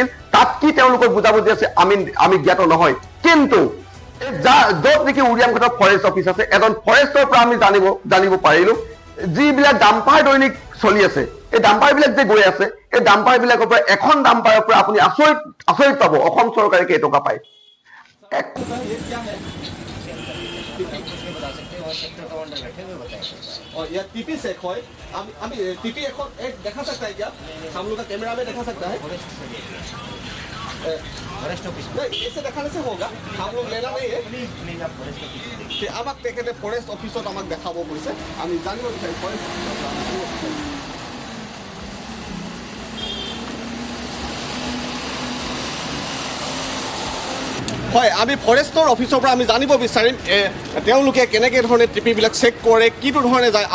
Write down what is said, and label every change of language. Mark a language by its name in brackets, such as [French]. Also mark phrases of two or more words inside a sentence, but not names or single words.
[Assamese] তাত কি তেওঁলোকক বুজাবুজি আছে আমি জ্ঞাত নহয়। কিন্তু য'ত নেকি উৰিয়ামঘাটৰ [English] forest office [Assamese] আছে, এজন ফৰেষ্টৰ পৰা আমি জানিব পাৰিলো যিবিলাক ডাম্পাৰ দৈনিক চলি আছে, এই ডাম্পাৰ বিলাক যে গৈ আছে, এই ডাম্পাৰ বিলাকৰ পৰা এখন ডাম্পাৰৰ পৰা আপুনি আচৰিত পাব অসম চৰকাৰে কেইটকা পায়। [Hindi] ये [English] TP check [Hindi] है, हम टीपी एक देखा सकता है क्या? हम लोग का कैमरा में देखा सकता है? नहीं, ऐसे दिखाने से होगा, हम लोग लेना नहीं है। [Assamese] আমাক তেখেতে ফৰেষ্ট অফিচত আমাক দেখাব কৈছে, আমি জানিব বিচাৰিম ফৰেষ্ট হয়, আমি ফৰেষ্টৰ অফিচৰ পৰা আমি জানিব বিচাৰিম তেওঁলোকে কেনেকৈ ধৰণে টিপিবিলাক চেক কৰে, কিটো ধৰণে যায়।